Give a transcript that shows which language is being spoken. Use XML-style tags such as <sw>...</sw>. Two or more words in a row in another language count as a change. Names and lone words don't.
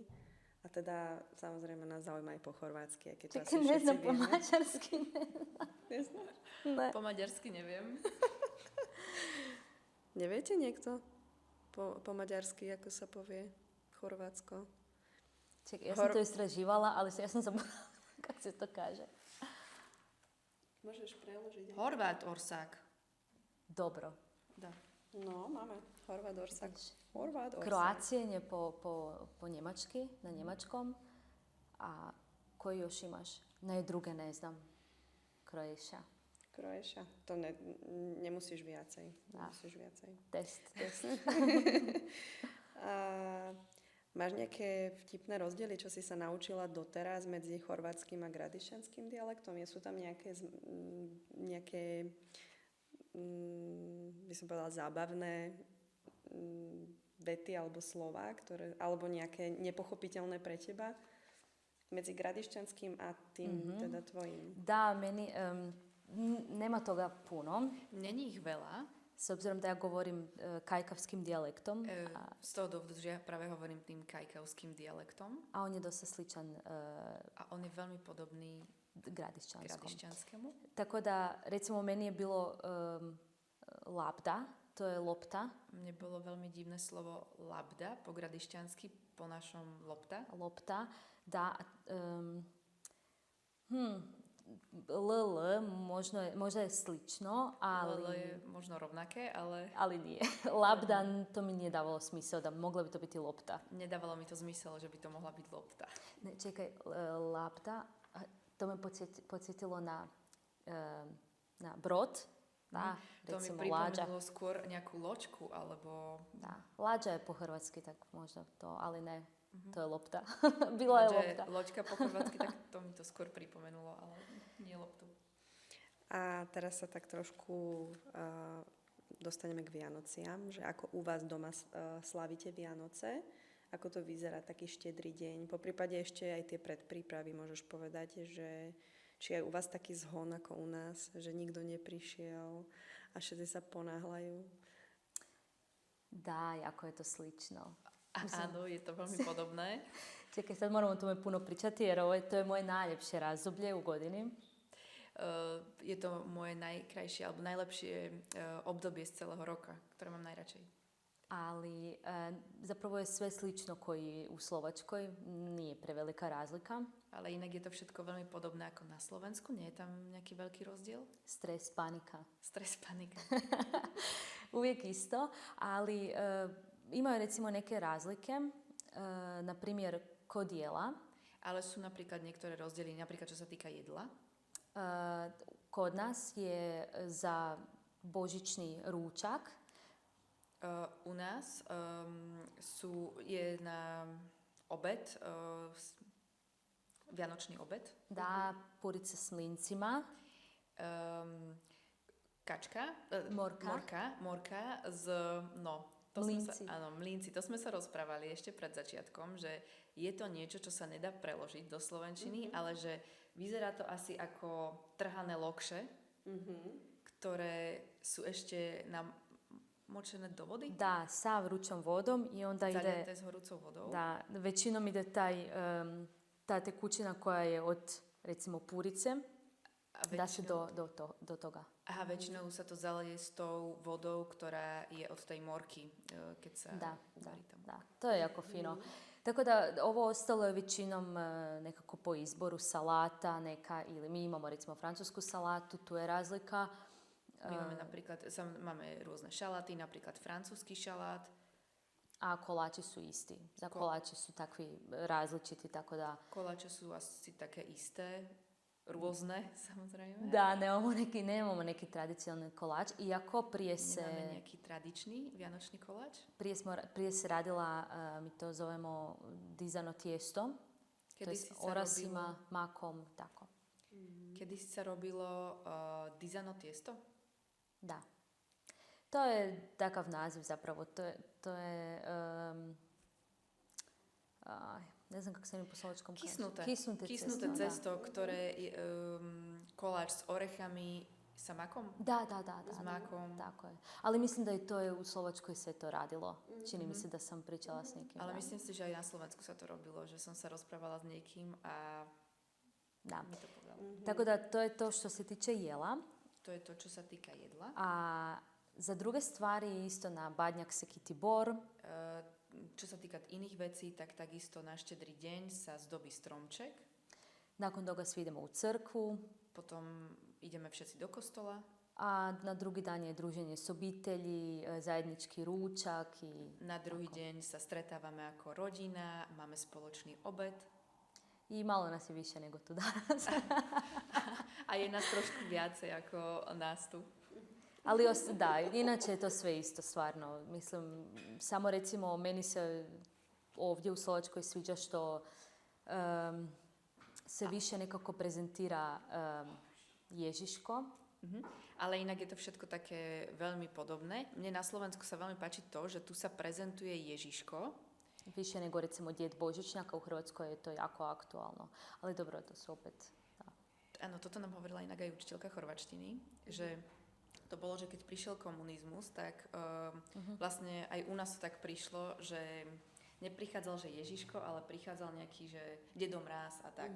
<sk>A teda samozrejme nás zaujíma aj po chorvátsky, keď to asi všetci neznám po vieme. maďarsky. Neznáš? Ne. Po maďarsky neviem. Neviete niekto po maďarsky, ako sa povie Chorvátsko?</sk> <hr>Čekaj, ja som to istraživala, ale ja som zabudala, kako se to kaže.</hr> <sk>Môžeš preložiť.</sk> <hu>Horvát orsák.</hu> <hr>Dobro. Da. No, máme.</hr> <hu>Horvát orsak. Horvát orsak.</hu> <hr>Kroacijen je po njemački, na njemačkom. A koji još imaš? Ne, druge ne znam. Croatia. Croatia.</hr> <sk>To nemusíš viacej. Nemusíš viacej. Test. Máš nejaké vtipné rozdiely, čo si sa naučila doteraz medzi chorvátskym a gradišťanským dialektom? Sú tam nejaké by som povedala, zábavné vety alebo slova, alebo nejaké nepochopiteľné pre teba medzi gradišćanským a tým teda tvojim?</sk> <hr>Da, meni nema toga puno.</hr> <sk>Není ich veľa.</sk> <hr>S obzirom da ja govorim kajkavskim dijalektom.</hr> <sk>Z toho dôvodu, že ja práve hovorím tým kajkavským dialektom.</sk> <hr>A on je dosta sličan</hr> <sk>a on je veľmi podobný</sk> <hr>gradišćanskému. Tako da, recimo, meni je bilo labda, to je lopta.</hr> <sk>Mne bolo veľmi divné slovo labda, po gradišťansky, po našom lopta.</sk> <hr>Lopta, da. LL možda je slično, ali...</hr> <sk>LL je možno rovnaké, ale...</sk> <hr>Ali nije. Labda, to mi nije davalo smisao, da mogla bi to biti lopta.</hr> <sk>Nedávalo mi to zmysel, že by to mohla byť lopta.</sk> <hr>Ne, čekaj, labda, to me podsjetilo na brod. Da, to recimo mi lađa.</hr> <sk>pripomenulo skôr nejakú loďku, alebo...</sk> <hr>Da, lađa je po hrvatski, tak možda to, ali ne, to je lopta. Bila je lopta.</hr> <sk>Loďka po hrvatsky, tak to mi to skôr pripomenulo, ale nie loptu. A teraz sa tak trošku dostaneme k Vianociam, že ako u vás doma slavíte Vianoce, ako to vyzerá taký štedrý deň. Poprípade ešte aj tie predprípravy môžeš povedať, že či je u vás taký zhon ako u nás, že nikto neprišiel a všetci sa ponáhľajú?</sk> <hr>Da, jako je to slično.</hr> <sk>Áno, je to veľmi podobné.</sk> <hr>Čekaj, sad moramo o tome puno pričati jer to je moje najljepše razdoblje u godini.</hr> <sk>Je to moje najkrajšie alebo najlepšie obdobie z celého roka, ktoré mám najradšej.</sk> <hr>Ali zapravo je sve slično koji u Slovačkoj, nije prevelika razlika.</hr> <sk>Ale inak je to všetko veľmi podobné ako na Slovensku, nie je tam nejaký veľký rozdiel?</sk> <hr>Stres, panika.</hr> <sk>Stres, panika.</sk> <hr>Uvijek isto, ali imaju recimo neke razlike, na primjer kod jela.</hr> <sk>Ale sú napríklad niektoré rozdiely, napríklad čo sa týka jedla.</sk> <hr>Kod nas je za božičný rúčak.</hr> <sk>U nás je na obed, vianočný obed.</sk> <hr>Da, purice s mlincima.</hr> <sk>Kačka. Morka z, mlínci. Áno, mlínci. To sme sa rozprávali ešte pred začiatkom, že je to niečo, čo sa nedá preložiť do slovenčiny, ale že vyzerá to asi ako trhané lokše, ktoré sú ešte močené do vody?</sk> <hr>Da, sa vrućom vodom i onda</hr> <sk>Zaljeté s horúcou vodou.</sk> <hr>Da, većinom ide ta tekućina koja je od, recimo, purice, da se do toga.</hr> <sk>Aha, väčšinou sa to zaleje s tou vodou, ktorá je od tej morky, keď sa varí tam.</sk> <hr>Da, to je jako fino. Tako da ovo ostalo je većinom nekako po izboru salata neka, ili mi imamo recimo francusku salatu, tu je razlika.</hr> <sk>My máme rôzne šaláty, napríklad francúzsky šalát.</sk> <hr>A koláči su isti. Da, koláči su takvi različiti, tako da...</hr> <sk>Koláče sú asi také isté, rôzne, samozrejme.</sk> <hr>Da, nemamo neki tradicionalni kolač, iako prije se...</hr> <sk>Nemáme nejaký tradičný vianočný koláč?</sk> <hr>Prije se radila, mi to zovemo dizano tijesto. To je s orasima, makom, tako.</hr> <sk>Kedy sa robilo</sk> <hr>dizano tiesto? Da. To je takav naziv zapravo. To je ne znam kako se mi po slovačkom kaže.</hr> <sk>Kisnuté cesto, ktoré je koláč s orechami sa makom?</sk> <hr>Da. S makom. Tako je. Ali mislim da i to je u Slovačkoj se to radilo. Čini mi se da sam pričala s nekim.</hr> <sk>Ale myslím si, že aj na Slovensku sa to robilo, že som sa rozprávala s niekým a</sk> <hr>da.</hr> <sk>mi to povedal.</sk> <hr>Tako da to je to što se tiče jela.</hr> <sk>To je to, čo sa týka jedla.</sk> <hr>A za druge stvari isto na Badnjak se kiti bor.</hr> <sk>Čo sa týka iných vecí, tak takisto na štedrý deň sa zdobí stromček.</sk> <hr>Nakon toga svi idemo u crkvu.</hr> <sk>Potom ideme všetci do kostola.</sk> <hr>A na drugi dan je druženje s obitelji, zajednički ručak.</hr> <sk>Na druhý deň sa stretávame ako rodina, máme spoločný obed.</sk> <hr>I malo nas je više nego tu danas.</hr> <sk>A je nás trošku viacej ako nás tu.</sk> <hr>Ali da, inače je to sve isto, stvarno. Mislim, samo recimo meni se ovdje u Slovačkoj sviđa što se više nekako prezentira Ježiško.</hr> <sk>Ale inak je to všetko také veľmi podobné. Mne na Slovensku sa veľmi páči to, že tu sa prezentuje Ježiško.</sk> <hr>Više nego recimo Djed Božićnjaka, u Hrvatskoj je to jako aktualno. Ali dobro, to su opet... Da.</hr> <sk>Áno, toto nám hovorila inak aj učiteľka chorvačtiny, že to bolo, že keď prišiel komunizmus, tak vlastne aj u nás to tak prišlo, že neprichádzal, že Ježiško, ale prichádzal nejaký, že Dedo Mráz a tak.</sk>